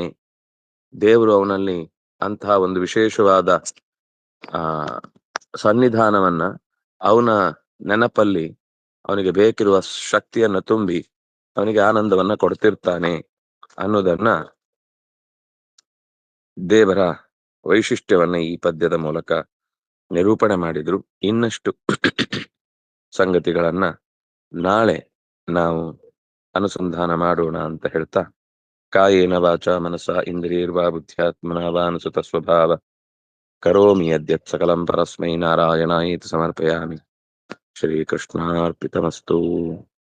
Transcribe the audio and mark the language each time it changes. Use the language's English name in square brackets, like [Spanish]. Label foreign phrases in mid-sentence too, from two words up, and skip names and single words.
[Kannada] ದೇವರು ಅವನಲ್ಲಿ ಅಂತಹ ಒಂದು ವಿಶೇಷವಾದ ಸನ್ನಿಧಾನವನ್ನ, ಅವನ ನೆನಪಲ್ಲಿ ಅವನಿಗೆ ಬೇಕಿರುವ ಶಕ್ತಿಯನ್ನ ತುಂಬಿ ಅವನಿಗೆ ಆನಂದವನ್ನ ಕೊಡ್ತಿರ್ತಾನೆ ಅನ್ನೋದನ್ನ ದೇವರ ವೈಶಿಷ್ಟ್ಯವನ್ನ ಈ ಪದ್ಯದ ಮೂಲಕ ನಿರೂಪಣೆ ಮಾಡಿದ್ರು. ಇನ್ನಷ್ಟು ಸಂಗತಿಗಳನ್ನ ನಾಳೆ ನಾವು ಅನುಸಂಧಾನ ಮಾಡೋಣ ಅಂತ ಹೇಳ್ತಾ, [Sanskrit] ಕಾಯೇನ ವಾಚ ಮನಸ ಇಂದ್ರಿಯರ್ವಾ ಬುದ್ಧ್ಯಾತ್ಮನಾ ವಾ ಅನುಸೃತ ಸ್ವಭಾವ ಕರೋಮಿ ಯದ್ಯತ್ ಸಕಲಂ ಪರಸ್ಮೈ ನಾರಾಯಣಾಯೇತಿ ಸಮರ್ಪಯಾಮಿ. ಶ್ರೀಕೃಷ್ಣಾರ್ಪಿತಮಸ್ತು.